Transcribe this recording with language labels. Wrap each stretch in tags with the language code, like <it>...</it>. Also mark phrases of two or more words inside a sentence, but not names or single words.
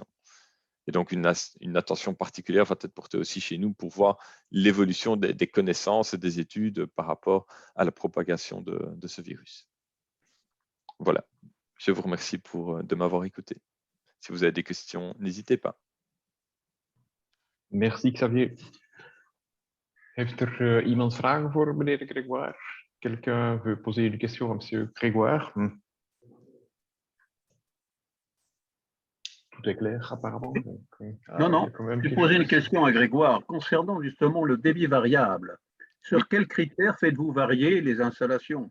<fr>Et donc, une attention particulière va être portée aussi chez nous pour voir l'évolution des connaissances et des études par rapport à la propagation de ce virus. Voilà, je vous remercie de m'avoir écouté. Si vous avez des questions, n'hésitez pas. Merci Xavier.</fr> <nl>Heeft iemand vragen voor meneer Grégoire?</nl> <fr>Quelqu'un veut poser une question à monsieur Grégoire? Tout est clair apparemment. Donc, non, je vais poser une question à Grégoire concernant justement le débit variable. Sur quels critères faites-vous varier les installations?</fr>